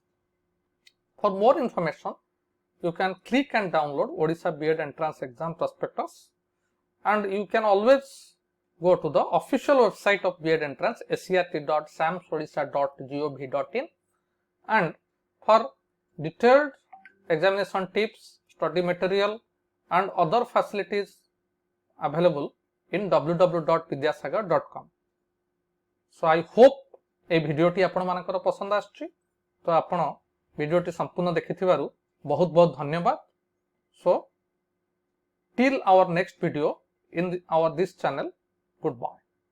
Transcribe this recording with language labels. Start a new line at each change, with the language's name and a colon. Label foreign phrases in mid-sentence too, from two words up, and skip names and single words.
English: For more information, you can click and download Odisha B.Ed Entrance Exam Prospectus, and you can always go to the official website of B.Ed Entrance, cert.samsodisha.gov.in, and for detailed examination tips, study material and other facilities available in www.vidyasagar.com. So I hope
Odia: ଏ ଭିଡିଓଟି ଆପଣ ମାନଙ୍କର ପସନ୍ଦ ଆସିଛି. ତ ଆପଣ ଭିଡିଓଟି ସମ୍ପୂର୍ଣ୍ଣ ଦେଖିଥିବାରୁ ବହୁତ ବହୁତ ଧନ୍ୟବାଦ.
English: So till our next video in our this channel, goodbye.